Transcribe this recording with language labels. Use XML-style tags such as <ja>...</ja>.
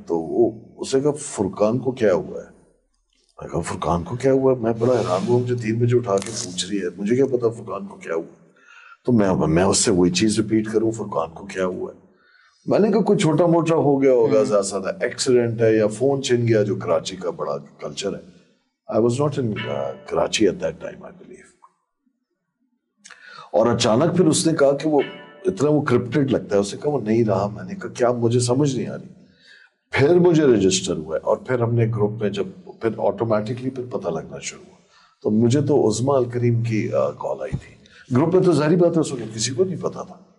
<ur>تو وہ اسے کہا فرقان کو کیا ہوا ہے, میں کہا فرقان کو کیا ہوا ہے, میں بڑا حیران ہوا, مجھے 3 بجے اٹھا کے پوچھ رہی ہے, مجھے کیا پتا فرقان کو کیا ہوا. تو میں اس سے وہی چیز ریپیٹ کروں, فرقان کو کیا ہوا ہے. میں نے کہا کوئی چھوٹا موٹا ہو گیا ہوگا, زیادہ زیادہ ایکسیڈنٹ ہے یا فون چھن گیا, جو کراچی کا بڑا کلچر ہے.</ur> <en>I was not in Karachi at that time I believe.</en> <ur>اور اچانک پھر اس نے کہا کہ وہ اتنا وہ کرپٹڈ لگتا ہے, اس نے کہا وہ نہیں رہا. میں نے کہا کیا, مجھے سمجھ نہیں آ رہی. پھر مجھے رجسٹر ہوا ہے, اور پھر ہم نے گروپ میں جب پھر آٹومیٹکلی پھر پتہ لگنا شروع ہوا. تو مجھے تو عظمیٰ الکریم کی کال آئی تھی. گروپ میں تو ظاہری بات ہے اس وقت کسی کو نہیں پتا تھا.</ur>